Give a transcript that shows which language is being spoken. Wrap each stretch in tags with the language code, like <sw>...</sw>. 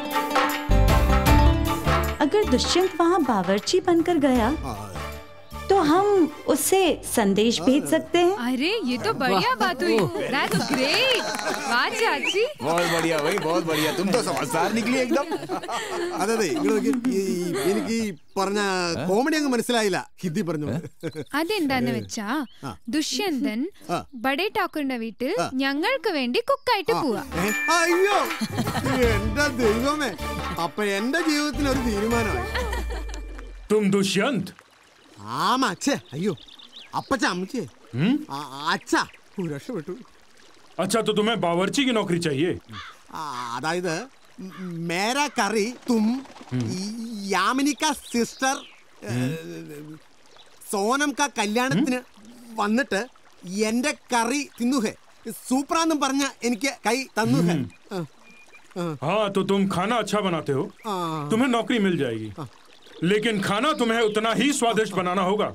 <hi>अगर दुष्यंत वहाँ बावर्ची बनकर गया तो हम उससे संदेश भेज सकते हैं। अरे ये तो बढ़िया बात हुई।</hi> <en>That's great.</en> <hi>वाह चाची। बहुत बढ़िया भाई, बहुत बढ़िया। तुम तो समझदार निकली एकदम।</hi> <ml>അതെ എനിക്ക് പറഞ്ഞ കോമഡി അങ്ങ് മനസ്സിലായില്ല, ഹിന്ദി പറഞ്ഞു. അതെന്താന്ന് വെച്ചാ ദുഷ്യന്തൻ ബഡേ ഠാക്കൂറിന്റെ വീട്ടിൽ ഞങ്ങൾക്ക് വേണ്ടി കുക്കായിട്ട് പോവാ. അയ്യോ എന്റെ ദൈവമേ, അപ്പൊ എന്റെ ജീവിതത്തിന് ഒരു തീരുമാനമായി.</ml> <hi>तुम दुष्यंत?</hi> <ml>ആമാ അച്ഛേ, അയ്യോ അപ്പച്ച അമ്മച്ചേ, അച്ഛാ രക്ഷപ്പെട്ടു.</ml> <hi>अच्छा तो तुम्हें बावर्ची की नौकरी चाहिए?</hi> <ml>അതായത്</ml> <hi>മേരാ കറി തും യാമിനി കാ സിസ്റ്റർ സോനം കാ</hi> <ml>കല്യാണത്തിന് വന്നിട്ട് എന്റെ കറി തിന്നുഹേ, സൂപ്പറാന്നും പറഞ്ഞ എനിക്ക് കൈ തന്നുഹേ.</ml> <hi>हाँ तो तुम खाना अच्छा बनाते हो, तुम्हें नौकरी मिल जाएगी, लेकिन खाना तुम्हें उतना ही स्वादिष्ट बनाना होगा.</hi>